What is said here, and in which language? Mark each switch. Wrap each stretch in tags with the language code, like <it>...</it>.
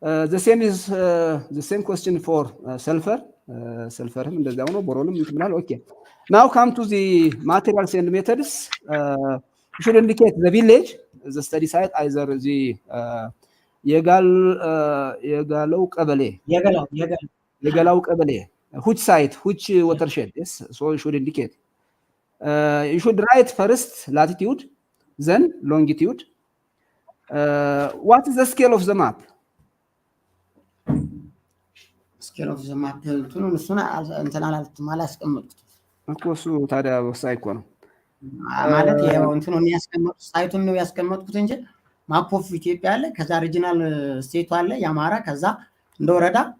<en>The same question for sulfur.</en> <am>Sulfurም እንደዛው ነው፣ ቦሮንም ይምራል።</am> <en>Okay. Now come to the materials and methods. You should indicate the village, the study site, either the የጋለው ቀበሌ which site, which watershed, yes? So you should indicate. You should write first latitude, then longitude. What is the scale of the map? Scale of the map</en> <am>እሱን እንትን አላስቀመጥኩት እኮ እሱ ታዲያ ወሳኝ እኮ ነው ማለት ያው እንትኑን ያስቀመጥኩት ሳይቱን ነው ያስቀመጥኩት እንጂ ማፕ ኦፍ ኢትዮጵያ አለ፣ ከዛ ሪጂናል ስቴቱ አለ የአማራ፣ ከዛ እንደ ወረዳ</am>